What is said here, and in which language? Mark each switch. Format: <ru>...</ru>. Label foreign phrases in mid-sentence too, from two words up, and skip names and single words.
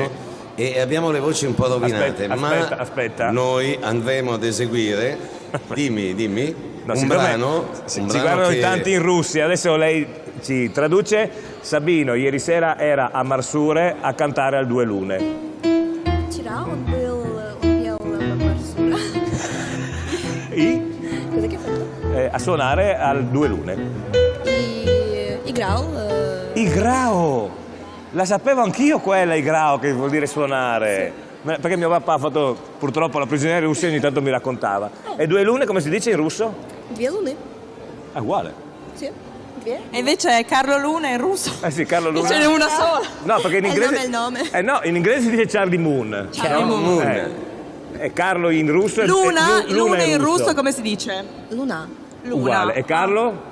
<it>Sì. E abbiamo le voci un po' rovinate, Aspetta. ma noi andremo ad eseguire, dimmi, No, un siccome brano. ci un brano guardano che... in tanti in Russia, adesso lei ci traduce. Sabino ieri sera era a Marsure a cantare al Due Lune.</it> <ru>Вчера он пел в Марсуре.</ru> <it>Cos'è che ha fatto? A suonare al Due Lune.</it> <ru>Играл.</ru> <hr>Igrao!</hr> <it>La sapevo anch'io quella, Igrao, che vuol dire suonare. Perché mio papà ha fatto purtroppo la prigioniera russa e ogni tanto mi raccontava. E Due Lune come si dice in russo?</it> <ru>Две луны.</ru> <it>È uguale. Sì, две. E invece è Carlo Luna in russo. Sì, Carlo Luna. Ce n'è una sola. No, perché in inglese... È il nome. No, in inglese si dice Charlie Moon. Charlie Moon. E Carlo in russo... Luna in russo come si dice? Luna. Uguale. E Carlo?</it>